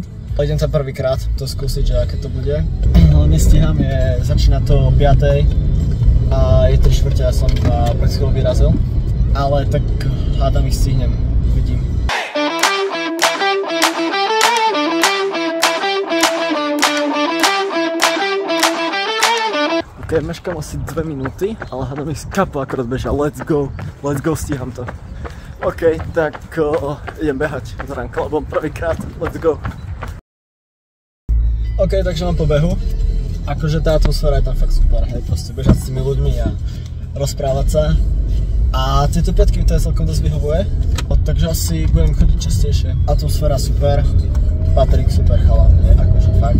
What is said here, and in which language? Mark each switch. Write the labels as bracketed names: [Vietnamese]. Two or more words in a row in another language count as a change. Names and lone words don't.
[Slovak] Idem tam prvýkrát to skúsiť, že aké to bude. Nestíham, začína to o 5:00 a je 3:15, ja som pred chvíľou vyrazil. Ale tak hádam ich stihnem, vidím. Ok, meškám asi 2 minúty, ale hádam ich kapo akorát bežia. [English] Let's go, [Slovak] stíham to. Ok, tak idem behať s Run Clubom prvýkrát, [English] let's go. [Slovak] Ok, takže mám pobehu. Akože tá atmosféra je tam fakt super, hej, proste bežať s tými ľuďmi a rozprávať sa. A tieto piatky mi to celkom dosť vyhovuje, takže asi budem chodiť častejšie. Atmosféra super, Patrik super chalan, akože fakt.